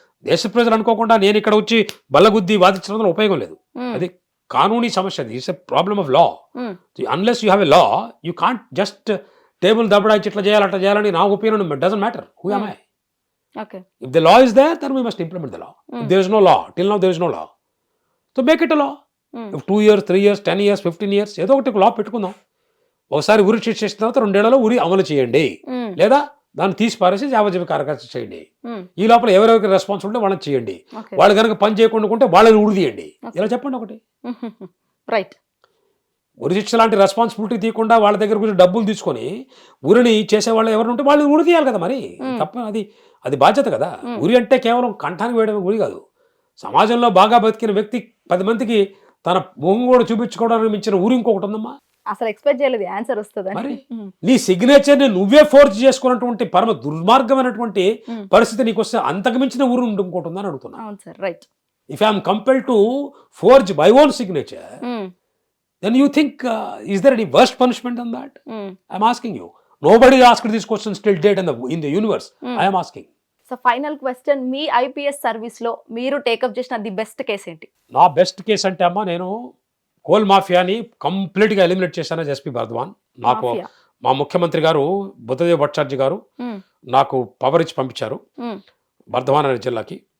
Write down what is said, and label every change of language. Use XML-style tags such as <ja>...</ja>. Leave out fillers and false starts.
<te>దేశ ప్రజలు అనుకోకుండా నేను ఇక్కడ వచ్చి బల్లగుద్ది వాదించడం ఉపయోగం లేదు. అది కానూనీ సమస్య, అది</te> <en>It's a problem of law. Unless you have a law you can't just table</en> <te>దబ్బడాయిచి ఇట్లా చేయాలి అట్లా చేయాలని నా</te> <en>Opinion doesn't matter. Who am I? If the law is there, then we must implement the law. If there is no law, till now there is no law, so make it a law. If 2 years, 3 years, 10 years, 15 years</en> <te>ఏదో ఒకటి లా పెట్టుకుందాం. ఒకసారి ఉరి శిక్ష చేసిన తర్వాత 2 ఏళ్లలో ఉరి అమలు చేయండి, లేదా దాన్ని తీసి పారేసి యావజ్జీవ కారాగారం చేయండి. ఈ లోపల ఎవరెవరికి రెస్పాన్సిబిలిటీ వాళ్ళని చేయండి. వాళ్ళు కనుక పని చేయకుండా ఉంటే వాళ్ళని ఉరి తీయండి. ఇలా చెప్పండి ఒకటి.</te> <en>Right.</en> <te>ఉరి శిక్ష లాంటి రెస్పాన్సిబిలిటీ తీయకుండా వాళ్ళ దగ్గర గురించి డబ్బులు తీసుకొని ఉరిని చేసేవాళ్ళు ఎవరు ఉంటే వాళ్ళు ఉరి తీయాలి కదా. మరి తప్ప అది బాధ్యత కదా. ఉరి అంటే కేవలం కంఠానికి వేయడం ఉరి కాదు. సమాజంలో బాగా బతికిన వ్యక్తి 10 మందికి తన మొహం కూడా చూపించుకోవడానికి మించిన ఊరి ఇంకొకటి ఉందమ్మా. అసలు ఎక్స్పెక్ట్ చేయలేదు ఆన్సర్ వస్తుంది. మరి నీ సిగ్నేచర్ని నువ్వే ఫోర్జ్ చేసుకున్నటువంటి పరమ దుర్మార్గమైనటువంటి పరిస్థితి నీకు వస్తే అంతకు మించిన ఊరు ఇంకోటి ఉందని అడుగుతున్నా.</te> <en>Right. If I'm compelled to forge my own signature, then you think is there any worst punishment than that? I'm asking you. Nobody asked this question till date in the universe. I am asking. So final question,</en> <te>మీ IPS service లో మీరు take up చేసిన the best case ఏంటి? నా best case అంటే అమ్మా, నేను coal మాఫియాని complete గా eliminate చేశాను ఎస్పీ బర్ధవాన్. నాకు మా ముఖ్యమంత్రి గారు బుద్ధదేవ్ భట్టాచార్య గారు నాకు పవర్ ఇచ్చి పంపించారు బర్ధవాన్ అనే జిల్లాకి.</te>